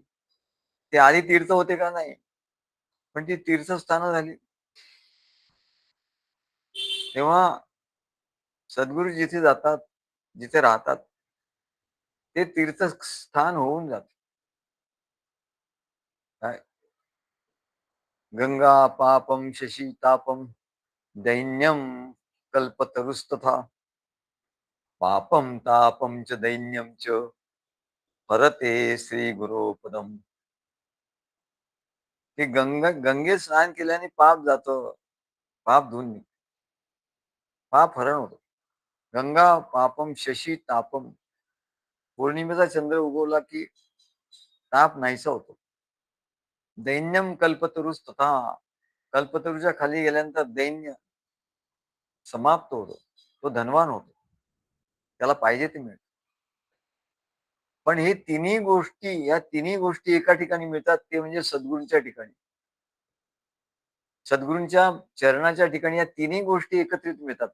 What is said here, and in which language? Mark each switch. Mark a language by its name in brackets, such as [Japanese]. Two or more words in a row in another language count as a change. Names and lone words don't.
[Marathi] ते आधी तीर्थ होते का? नाही. पण ती तीर्थस्थानं झाली. तेव्हा सद्गुरू जिथे जातात, जिथे राहतात, ते तीर्थस्थान होऊन जात. काय? [Sanskrit] गंगा पापम शशी तापम दैन्यम कल्पतरुस्तथा पापम तापम च दैन्यम च परते श्री गुरोपदम. [Marathi] ते गंगेत स्नान केल्याने पाप जातं, पाप धुवून निघतं, पाप हरण होतं. [Sanskrit] गंगा पापम शशी तापम. [Marathi] पौर्णिमेचा चंद्र उगवला की ताप नाहीसा होतो. [Sanskrit] दैन्यम कल्पतरुस तथा. [Marathi] कल्पतरूच्या खाली गेल्यानंतर दैन्य समाप्त होतो, तो धनवान होतो, त्याला पाहिजे ते मिळतं. पण हे तिन्ही गोष्टी, या तिन्ही गोष्टी एका ठिकाणी मिळतात, ते म्हणजे सद्गुरूंच्या ठिकाणी. सद्गुरूंच्या चरणाच्या ठिकाणी या तिन्ही गोष्टी एकत्रित मिळतात.